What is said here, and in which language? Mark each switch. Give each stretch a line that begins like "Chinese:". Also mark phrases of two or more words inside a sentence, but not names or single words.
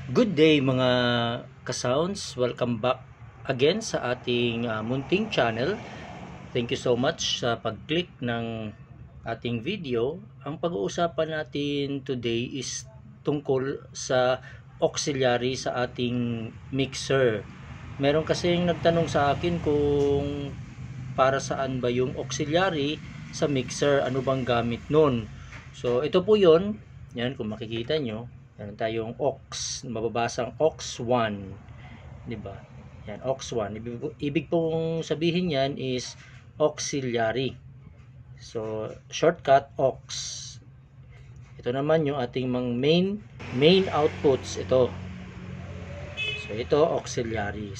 English: Good day
Filipino: mga ka-sounds, welcome back again sa ating munting channel.
English: Thank you so much
Filipino: sa pag-click ng ating video. Ang pag-uusapan natin today is tungkol sa auxiliary sa ating mixer. Meron kasing nagtanong sa akin kung para saan ba yung auxiliary sa mixer, ano bang gamit nun. So ito po yun, yan kung makikita nyo. Meron tayong aux, mababasang aux 1, 'di ba? Yan, aux 1. Ibig pong sabihin yan is auxiliary.
English: So, shortcut aux.
Filipino: Ito naman yung ating
English: main outputs
Filipino: ito. So, ito auxiliary.